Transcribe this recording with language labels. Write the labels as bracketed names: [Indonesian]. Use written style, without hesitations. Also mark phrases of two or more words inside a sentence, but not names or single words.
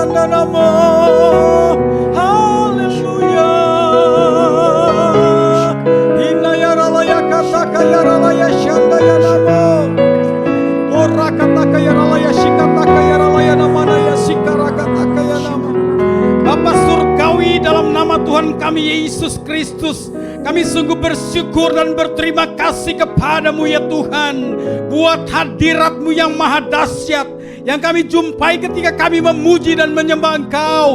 [Indonesian] namo. Haleluya. Hinaya ralaya kataka ya ralaya shandaya namo. Ora kataka ya ralaya shikataka ya ralaya namana ya sikarakataka ya nama. Bapa surgawi, dalam nama Tuhan kami Yesus Kristus, kami sungguh bersyukur dan berterima kasih kepadamu ya Tuhan, buat hadirat-Mu yang maha dahsyat yang kami jumpai ketika kami memuji dan menyembah Engkau.